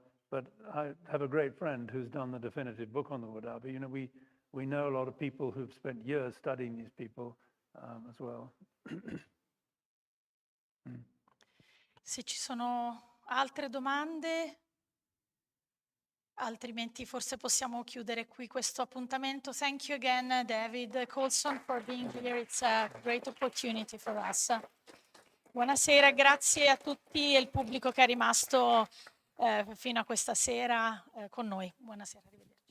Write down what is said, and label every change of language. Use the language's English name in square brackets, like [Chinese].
[English] But I have a great friend who's done the definitive book on the Wadabi. We know a lot of people who've spent years studying these people as well. [Italian] Se ci sono altre domande, altrimenti forse possiamo chiudere qui questo appuntamento. [English] Thank you again, David Coulson, for being here. It's a great opportunity for us. [Italian] Buonasera, grazie a tutti e il pubblico che è rimasto fino a questa sera con noi. Buonasera.